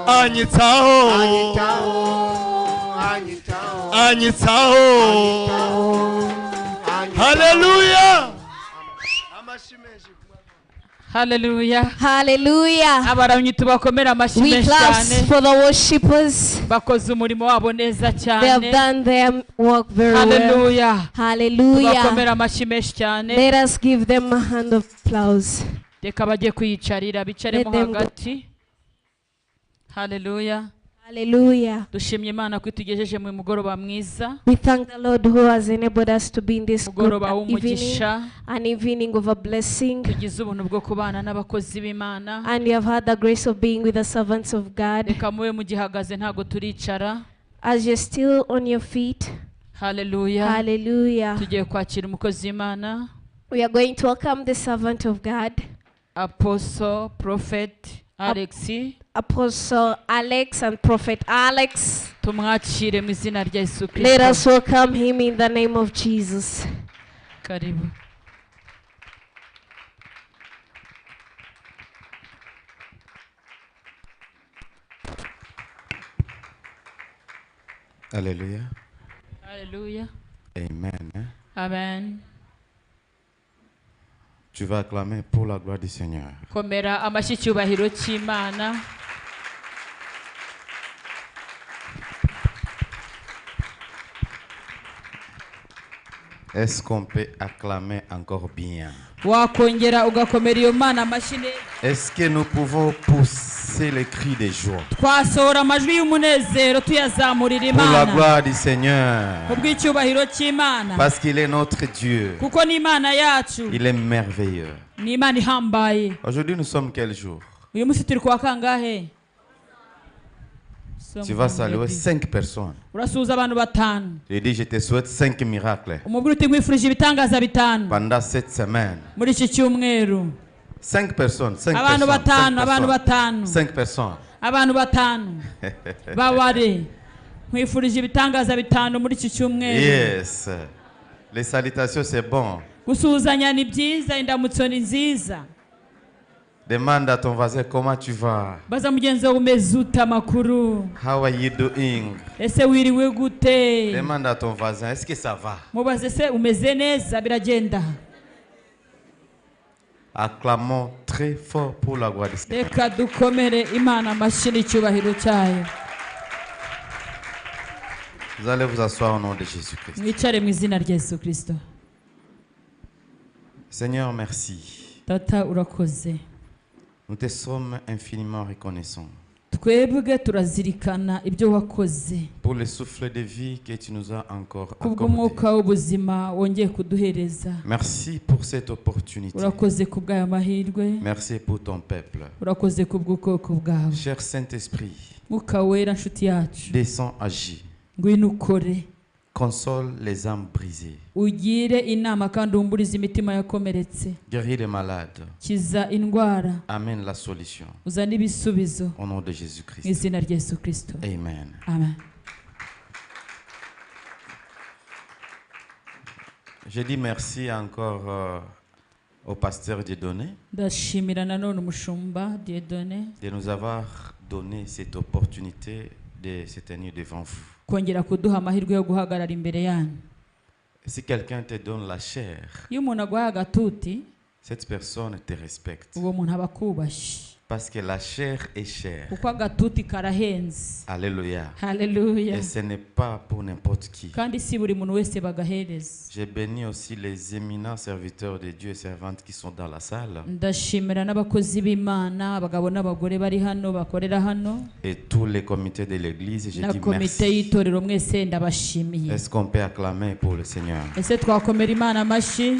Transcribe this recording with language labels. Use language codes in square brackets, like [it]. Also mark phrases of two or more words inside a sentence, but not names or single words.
[en] Hanyitao. Hanyitao. Hallelujah. Hallelujah. Hallelujah. [rw] Abaramyi tubakomera amashyi [en] We [rw] menshi [en] clap [rw] cyane. [en] for the worshippers. [rw] Bakoze umurimo wabo neza [en] They have [rw] cyane. [en] done their work very well. Hallelujah. Hallelujah. [rw] Tubakomera amashyi menshi cyane. [en] Let us give them a hand of applause. [rw] Reka bajye kwiyicarira bicaremo [en] Let them go. [rw] hagati. Hallelujah. [en] Hallelujah. [rw] Dushimye Imana ko itugejeje mu mugoroba mwiza. [en] We thank the Lord who has enabled us to be in this good [rw] Mugoroba [en] evening, [rw] w'umugisha. [en] an evening of a blessing. [rw] Tugize ubuntu bwo kubana n'abakozi b'Imana. [en] And you have had the grace of being with the servants of God. [rw] Reka mube mugihagaze ntago turicara. [en] As you're still on your feet, Hallelujah. hallelujah. [rw] Tugiye kwakira umukozi w'Imana. [en] We are going to welcome the servant of God, Apostle, Prophet Alexi. Apostle Alex and Prophet Alex. [rw] Tumwakire mu izina rya Yesu [en] Let [rw] Kristo. [en] us welcome him in the name of Jesus. [sw] Karibu. [fr] Alléluia. [en] Hallelujah. Amen. Amen. [fr] Tu vas acclamer pour la gloire du Seigneur. [rw] Komera amashyi cyubahiro cy'Imana. [fr] Est-ce qu'on peut acclamer encore bien? [rw] Wakongera ugakomera iyo Mana amashyi neza. [fr] Est-ce que nous pouvons pousser les cris de joie [rw] Twasohora amajwi y'umunezero tuyazamurira [fr] pour la [rw] Imana. [fr] gloire du Seigneur? [rw] Kubw'icyubahiro cy'Imana. [fr] Parce qu'il est notre Dieu. [rw] Kuko ni Imana yacu. [fr] Il est merveilleux. [rw] Ni Imana ihambaye. [fr] Aujourd'hui, nous sommes quel jour? [rw] Uyu munsi turi kuwa kangahe? [fr] Tu vas saluer 5 personnes. [rw] Urasuhuza abantu batanu. [fr] Je dis, je te souhaite 5 miracles [rw] Umubwire uti nkwifurije ibitangaza bitanu [fr] pendant cette semaine. [rw] muri iki cyumweru. [fr] 5 personnes. 5 [rw] Abantu [fr] personnes. [rw] batanu, abantu batanu. [fr] 5 personnes. [rw] Abantu batanu. Babare. Nkwifurije ibitangaza bitanu muri iki cyumweru. [en] Yes. [fr] Les salutations, c'est bon. [rw] Gusuhuzanya ni byiza, indamutso ni nziza. [fr] Demande à ton voisin comment tu vas. [rw] Baza mugenzi wawe umeze ute amakuru? [en] How are you doing? [rw] Ese wiriwe gute? [fr] Demande à ton voisin, est-ce que ça va? [rw] Mubaze se umeze neza biragenda. [fr] Acclamons très fort pour la gloire du Seigneur. [rw] Reka dukomere Imana amashyi n'icyubahiro cyayo. [fr] Vous allez vous asseoir au nom de Jésus-Christ. [rw] Mwicare mu izina rya Yesu Kristo. [fr] Seigneur, merci. [rw] Tata urakoze. [fr] Nous te sommes infiniment reconnaissants [rw] Twebwe turazirikana ibyo wakoze. [fr] pour le souffle de vie que tu nous as encore accordé. [rw] Kubw'umwuka w'ubuzima wongeye kuduhereza. [fr] Merci pour cette opportunité. [rw] Urakoze kubw'aya mahirwe. [fr] Merci pour ton peuple. [rw] Urakoze kubw'ubwoko bwawe. [fr] Cher Saint-Esprit, [rw] Mwuka wera nshuti yacu. [fr] descends, agis. [rw] Ngwino ukore. [fr] Console les âmes brisées. [rw] Ugire inama kandi umburize imitima yakomeretse. [fr] Guéris les malades. [rw] Kiza indwara. [fr] Amène la solution. [rw] Uzana ibisubizo. [fr] Au nom de [rw] Mu [fr] Jésus-Christ. [rw] izina rya Yesu Kristo. [en] Amen. Amen. [fr] Je dis merci encore au pasteur Dieudonné [rw] Ndashimira nanone umushumba Dieudonné [fr] de nous avoir donné cette opportunité de se tenir devant vous. [rw] kongera kuduha amahirwe yo guhagarara imbere yanyu. [fr] Si quelqu'un te donne la chair, [rw] Iyo umuntu aguha agatuti, [fr] cette personne te respecte. [rw] uwo muntu aba akubashye. [fr] Parce que la chair est chère. [rw] Kuko agatuti karahenze. [fr] Alléluia. [en] Hallelujah. [fr] Et ce n'est pas pour n'importe qui. [rw] Kandi si buri muntu wese bagahereza. [fr] J'ai béni aussi les éminents serviteurs de Dieu et servantes qui sont dans la salle. [rw] Ndashimira n'abakozi b'Imana, abagabo n'abagore bari hano bakorera hano. [fr] Et tous les comités de l'église, je [rw] Na [fr] dis [rw] komite [fr] merci. [rw] y'itorero mwese ndabashimiye. [fr] Est-ce qu'on peut acclamer pour le Seigneur? [rw] Ese twakomera Imana amashyi.